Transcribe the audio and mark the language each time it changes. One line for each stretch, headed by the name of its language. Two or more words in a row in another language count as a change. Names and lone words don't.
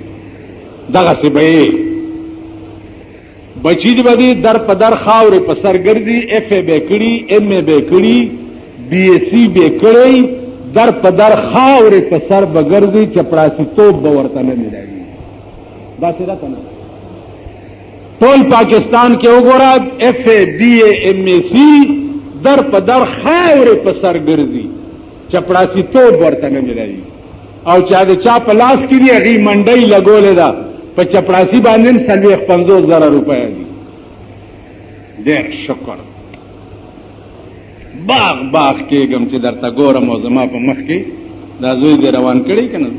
Pashto: دغسې به یې بچی دې به دې در په در خاورې په سر ګرځي. اف ای به کړي، ایم ای به کړي، بی ایس سی به کړی، در په در خاورې په سر به ګرځي، چپړاسیتوب به ورته نه ملایي. داسې ده که نه؟ ټول پاکستان کې وګوره اف ای بی ای ایم ای سی در په در خاورې په سر ګرځي، چپړاسیتوب ورته نه ملایي. او چا د چا په لاس کې دي هغې منډۍ لګولې ده په چپړاسي باندې 50,000 روپۍ دي. ډېر شکر. باغ باغ کېږم چې درته ګورم او زما په مخ کې دا زوی دې روان کړی که نه.